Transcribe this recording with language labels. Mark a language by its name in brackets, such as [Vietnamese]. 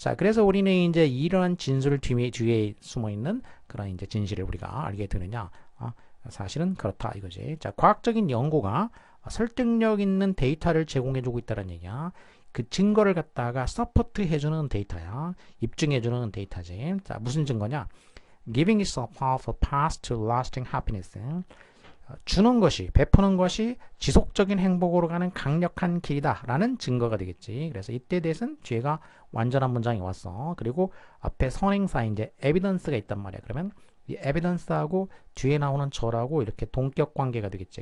[Korean] 자, 그래서 우리는 이제 이러한 진술 뒤에 숨어 있는 그런 이제 진실을 우리가 알게 되느냐? 사실은 그렇다 이거지. 자, 과학적인 연구가 설득력 있는 데이터를 제공해주고 있다는 얘기야. 그 증거를 갖다가 서포트 해주는 데이터야. 입증해주는 데이터지. 자, 무슨 증거냐? [English] Giving is a powerful path to lasting happiness. [Korean] 주는 것이, 베푸는 것이 지속적인 행복으로 가는 강력한 길이다라는 증거가 되겠지. 그래서 이때 대해서는 뒤에가 완전한 문장이 왔어. 그리고 앞에 선행사 이제 evidence가 있단 말이야. 그러면 이 evidence하고 뒤에 나오는 절하고 이렇게 동격 관계가 되겠지.